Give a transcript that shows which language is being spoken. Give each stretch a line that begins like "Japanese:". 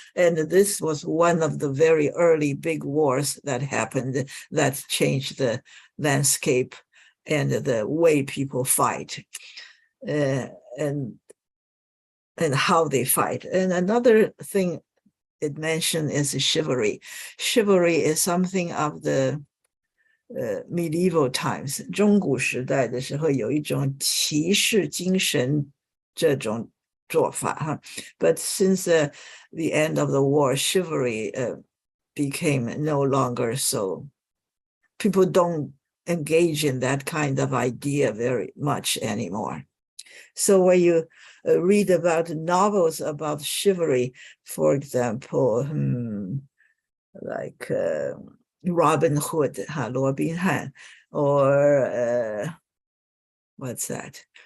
English: And this was one of the very early big wars that happened that changed the landscape and the way people fight and how they fight. And another thing it mentioned is chivalry. Chivalry is something of the medieval times.
Chinese: 中古时代的时候有一种骑士精神这种做法.
English: But since the end of the war, chivalry became no longer so. People don't engage in that kind of idea very much anymore. So when you read about novels about chivalry, for example, like Robin Hood, 罗宾汉, or what's that?